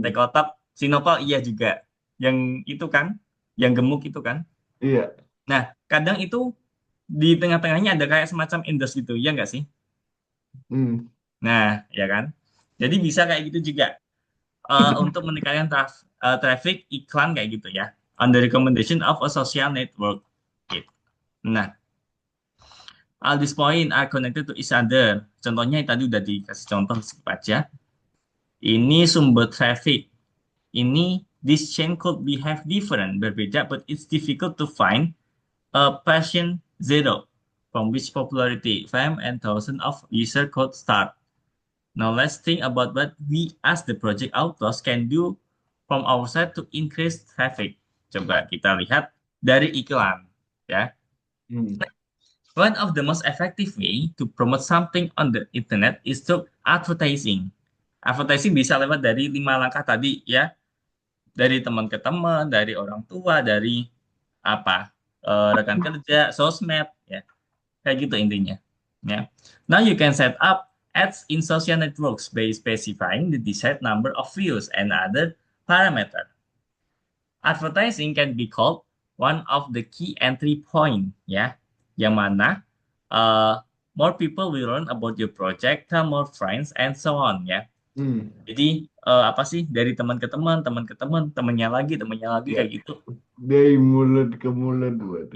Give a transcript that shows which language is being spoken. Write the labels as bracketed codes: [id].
[id] tekotok, Sinopal iya juga. Yang itu kan, yang gemuk itu kan. Iya. Nah, kadang itu di tengah-tengahnya ada kayak semacam endorse gitu, ya nggak sih? Hmm. Nah, ya kan? Jadi bisa kayak gitu juga. Untuk meningkatkan traffic iklan kayak gitu ya. [en] On the recommendation of a social network. [id] Gitu. Nah, [en] all these point are connected to each other. [id] Contohnya yang tadi udah dikasih contoh skip aja. Ini sumber traffic. Ini [en] this chain could be have different, [id] berbeda, [en] but it's difficult to find a patient zero from which popularity, fame, and thousand of user could start. Now let's think about what we as the project authors can do from our side to increase traffic. [id] Coba kita lihat dari iklan, ya. Hmm. [en] One of the most effective way to promote something on the internet is through advertising. Advertising [id] bisa lewat dari 5 langkah tadi, ya. dari teman ke teman, dari orang tua, dari apa rekan kerja, sosmed, ya kayak gitu intinya. Ya. [en] Now you can set up ads in social networks by specifying the desired number of views and other parameter. Advertising can be called one of the key entry point, [id] ya, yang mana [en] more people will learn about your project, tell more friends, and so on, ya. Hmm. [id] Jadi apa sih dari teman ke teman, temannya lagi Ya, kayak gitu. dari mulut ke mulut berarti.